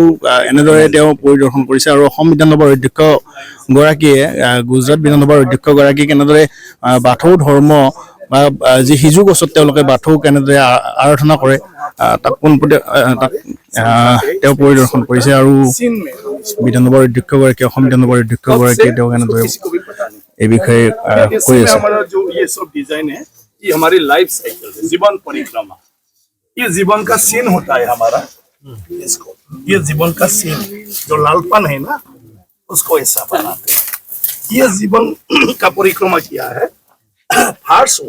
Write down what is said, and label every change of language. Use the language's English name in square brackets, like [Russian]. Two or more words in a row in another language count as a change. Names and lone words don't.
[Assamese] এনেদৰে তেওঁ পৰিদৰ্শন কৰিছে আৰু অসম বিধানসভাৰ অধ্যক্ষ গৰাকীয়ে গুজৰাট বিধানসভাৰ অধ্যক্ষ গৰাকীক কেনেদৰে বাথৌ ধৰ্ম বা যি সিজু গছত তেওঁলোকে বাথৌ কেনেদৰে আৰাধনা কৰে তাক পোনপটীয়া তেওঁ পৰিদৰ্শন কৰিছে আৰু বিধানসভাৰ অধ্যক্ষ গৰাকী অসম বিধানসভাৰ অধ্যক্ষ গৰাকীয়ে তেওঁ কেনেদৰে এই বিষয়ে কৈ আছে। [Hindi] हमारा जो ये सब डिजाइन है ये हमारी [English] life cycle [Hindi] है, जीवन परिक्रमा। ये जीवन का सीन होता है हमारा, इसको ये जीवन का सीन जो लालपन है ना उसको ऐसा बनाते हैं। ये जीवन का परिक्रमा किया है फार्स हो।